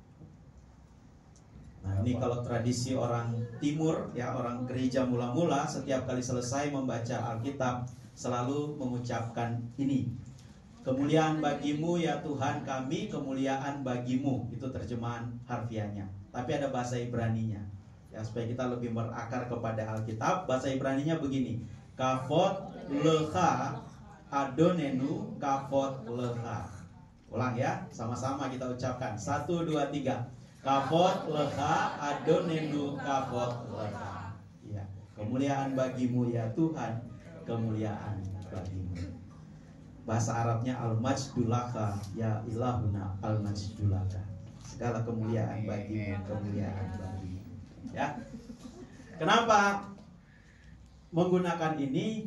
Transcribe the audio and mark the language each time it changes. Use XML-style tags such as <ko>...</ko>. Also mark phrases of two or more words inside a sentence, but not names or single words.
<id>Nah, ini kalau tradisi orang timur, ya, orang gereja mula-mula setiap kali selesai membaca Alkitab selalu mengucapkan ini. Kemuliaan bagimu ya Tuhan kami, kemuliaan bagimu. Itu terjemahan harfiahnya. Tapi ada bahasa Ibraninya. Ya, supaya kita lebih berakar kepada Alkitab, bahasa Ibraninya begini.</id> <he>כבוד לך אדוננו כבוד לך.</he> <id>Ulang ya, sama-sama kita ucapkan. 1, 2, 3.</id> <he>כבוד לך אדוננו כבוד לך.</he> <id>Ya, kemuliaan bagimu ya Tuhan, kemuliaan bagimu. Bahasa Arabnya</id> <ar>المجد لك يا إلهنا المجد لك.</ar> <id>Segala kemuliaan bagimu, kemuliaan bagimu. Ya. Kenapa menggunakan ini?</id>